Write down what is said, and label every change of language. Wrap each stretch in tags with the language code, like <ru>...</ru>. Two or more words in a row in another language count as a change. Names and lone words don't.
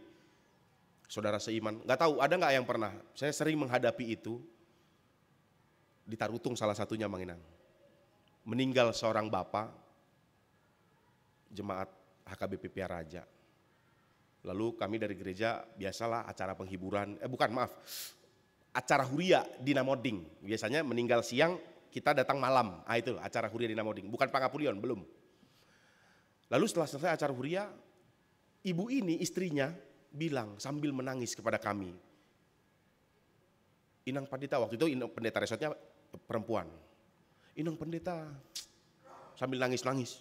<id>Saudara seiman, enggak tahu ada enggak yang pernah. Saya sering menghadapi itu. Di Tarutung salah satunya Mang Inang. Meninggal seorang bapak jemaat HKBP Piaraja. Lalu kami dari gereja biasalah acara penghiburan, acara huria di Namoding. Biasanya meninggal siang, kita datang malam. Itu acara huria di Namoding, bukan Pangapulion, belum. Lalu setelah selesai acara huria, ibu ini istrinya bilang sambil menangis kepada kami. Inang Pendeta, waktu itu pendeta resotnya perempuan. Inang Pendeta sambil nangis-nangis.</id>